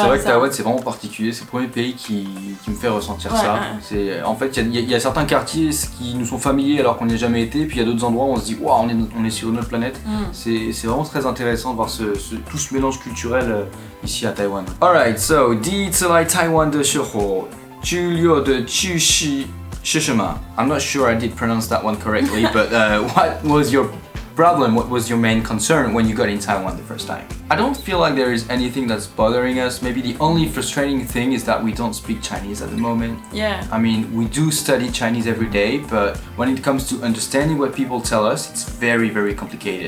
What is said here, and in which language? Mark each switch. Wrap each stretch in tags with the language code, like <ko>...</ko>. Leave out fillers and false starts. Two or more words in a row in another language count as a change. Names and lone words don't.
<fr>c'est vrai que ça. Taïwan c'est vraiment particulier, c'est le premier pays qui me fait ressentir ça. C'est, en fait, il y a certains quartiers qui nous sont familiers alors qu'on n'y a jamais été, puis il y a d'autres endroits où on se dit waouh, on est sur une autre planète. C'est vraiment très intéressant de voir tout ce mélange culturel ici à Taïwan.</fr> <en>Alright, so</en> <zh>第一次来台湾的时候，居留的区是什么?</zh> <en>I'm not sure I did pronounce that one correctly, but what was your problem? What was your main concern when you got in Taiwan the first time? I don't feel like there is anything that's bothering us. Maybe the only frustrating thing is that we don't speak Chinese at the moment. Yeah. I mean, we do study Chinese every day, but when it comes to understanding what people tell us, it's very, very complicated.</en>